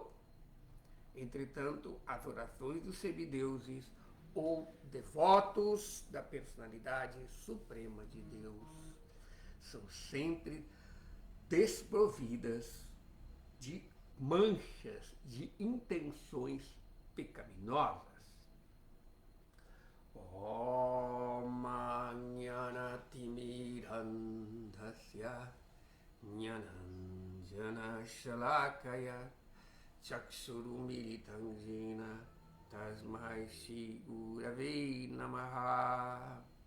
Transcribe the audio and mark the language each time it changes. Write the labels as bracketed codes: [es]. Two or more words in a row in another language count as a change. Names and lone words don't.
[pt] Entretanto, as orações dos semideuses ou devotos da personalidade suprema de Deus são sempre desprovidas de manchas, de intenções pecaminosas. [sa] ॐ ज्ञानतिमिरान्धस्य ज्ञानाञ्जनशलाकया चक्षुरुन्मीलितं येन तस्मै श्रीगुरवे नमः.